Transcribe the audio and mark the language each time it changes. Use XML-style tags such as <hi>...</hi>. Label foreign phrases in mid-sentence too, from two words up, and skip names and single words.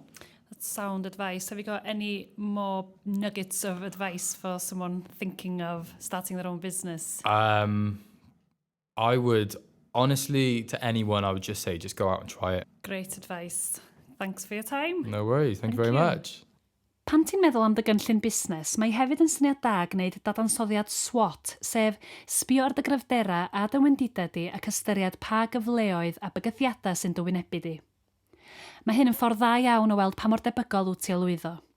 <en>That's sound advice. Have you got any more nuggets of advice for someone thinking of starting their own business? I would honestly, to anyone, I would just say, just go out and try it. Great advice. Thanks for your time. No worries. Thank you very much.</en> <cy>Pan ti'n meddwl am dy gynllun busnes, mae hefyd yn syniad da gwneud dadansoddiad SWOT, sef sbio ar dy gryfderau a dy wendidau di ac ystyried pa gyfleoedd a bygythiadau sy'n dy wynebu di. Mae hyn yn ffordd dda iawn o weld pa mor debygol wyt ti o lwyddo.</cy>